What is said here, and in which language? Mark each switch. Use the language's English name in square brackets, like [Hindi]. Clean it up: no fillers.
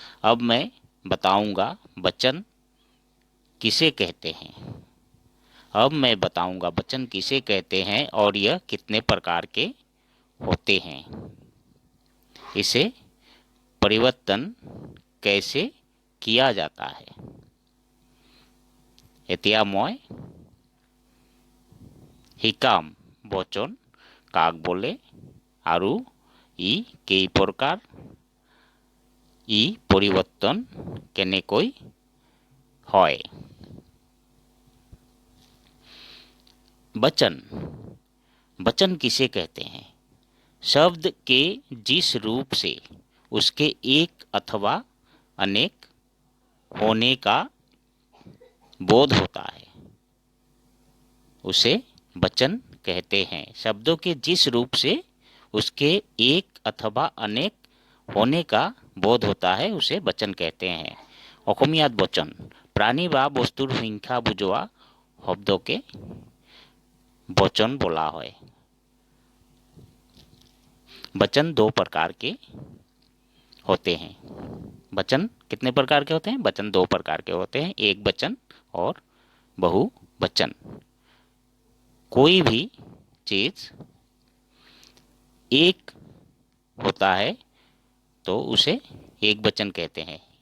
[Hindi] अब मैं बताऊंगा वचन किसे कहते हैं। और यह कितने प्रकार के होते हैं। इसे परिवर्तन कैसे किया जाता है। [Assamese] এতিয়া মই শিকাম বচন কাক बोले আৰু ই কেই প্ৰকাৰ, ই পৰিৱৰ্তন কেনেকৈ হয়। [Hindi] वचन किसे कहते हैं। शब्द के जिस रूप से उसके एक अथवा अनेक होने का बोध होता है उसे वचन कहते हैं। शब्दों के जिस रूप से उसके एक अथवा अनेक होने का बोध होता है उसे वचन कहते हैं। [Assamese] অসমীয়াত वचन प्राणी বা বস্তুৰ সংখ্যা বুজোৱা শব্দকে [Hindi] वचन बोला है। वचन दो प्रकार के होते हैं। वचन कितने प्रकार के होते हैं। वचन दो प्रकार के होते हैं, एक वचन और बहुवचन। कोई भी चीज एक होता है तो उसे एक वचन कहते हैं।